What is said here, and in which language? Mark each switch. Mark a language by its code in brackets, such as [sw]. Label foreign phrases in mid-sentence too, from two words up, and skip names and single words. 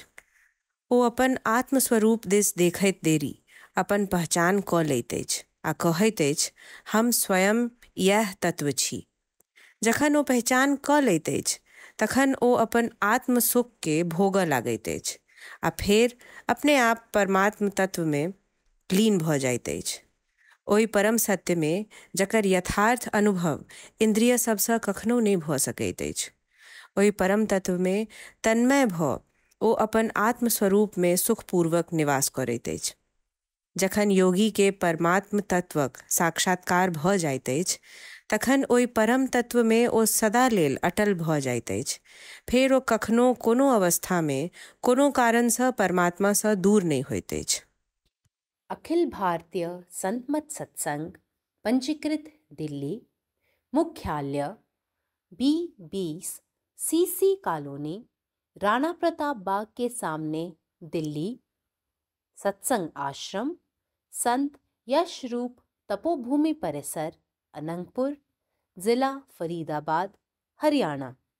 [mai] ओ अपन आत्मस्वरूप दिस देखैत देरी अपन पहचान कऽ लैत अछि आ कहैत अछि, हम स्वयं यह तत्व छी. जखन ओ पहचान कऽ लैत अछि तखन ओ अपन आत्म सुख के भोगऽ लागैत अछि आ फेर अपने आप परमात्म तत्व में लीन भऽ जाइत अछि. ओहि परम सत्य में जकर यथार्थ अनुभव इंद्रिय सबसँ कखनो नहि भऽ सकैत अछि. ओहि परम तत्व में तन्मय भऽ ओ अपन आत्मस्वरूप में सुखपूर्वक निवास करैत अछि. जखन योगी के परमात्म तत्वक साक्षात्कार भऽ जाइत अछि तखन ओहि परम तत्व में ओ सदा लेल अटल भऽ जाइत अछि. फेर ओ कखनो कोनो अवस्था में कोनो कारण सँ परमात्मा सँ दूर नहीं होइत अछि. अखिल भारतीय संत मत सत्संग पंजीकृत दिल्ली, मुख्यालय B20 CC कॉलोनी, राणा प्रताप बाग के सामने, दिल्ली. सत्संग आश्रम संत यशरूप तपोभूमि परिसर, अनंगपुर, जिला फरीदाबाद, हरियाणा.